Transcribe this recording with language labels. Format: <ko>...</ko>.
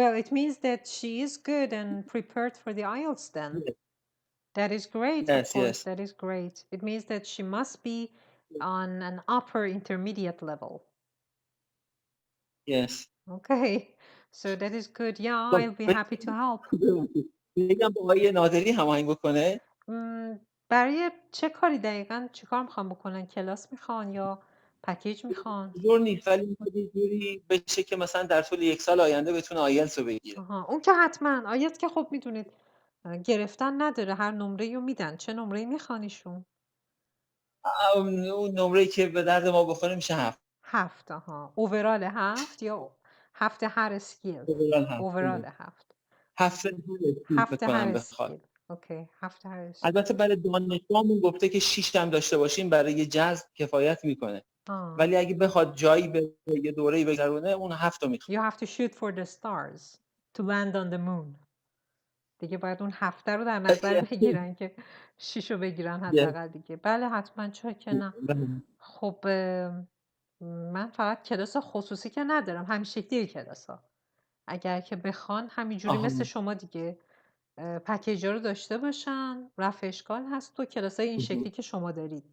<en>Well, it means that she is good and prepared for the IELTS then. Yes. That is great. Yes, of course, yes. That is great. It means that she must be on an upper intermediate level. Yes. Okay. So that is good. Yeah, I'll be happy to help.</en> <fa>بگم با آقای نادری هماهنگ بکنه؟ برای چه کاری دقیقاً چه کار میخوان بکنن؟ کلاس میخوان یا پکیج میخوان؟ جور نیست، ولی میخواد یه جوری بشه که مثلا در طول 1 سال آینده بتونه آیلتس رو بگیره. اون که حتما. آیلتس که خب میدونید گرفتن نداره، هر نمره رو میدن. چه نمره میخوانیشون؟ اون نمره‌ای که به درد ما بخوره میشه 7. 7. اوورال 7 یا 7 هر اسکیل؟ اوورال 7. 7 هر اسکیل. اوکی، 7 هر اسکیل. البته برای دانشگاهمون گفته که 6 هم داشته باشیم برای جذب کفایت میکنه. ولی اگه بخواد جایی به یه دوره‌ای بگذرونه اون 7 رو میخواد.</fa> <en>You have to shoot for the stars to land on the moon.</en> <fa>دیگه باید اون 7 رو در نظر بگیرن که 6 رو بگیرن حداقل دیگه. بله حتما، چرا که نه. خب من فقط کلاس خصوصی که ندارم، همین شکلی کلاسا. اگر که بخوان همینجوری مثل شما دیگه پکیجا رو داشته باشن، رفع اشکال هست تو کلاسای این شکلی که شما دارید.</fa>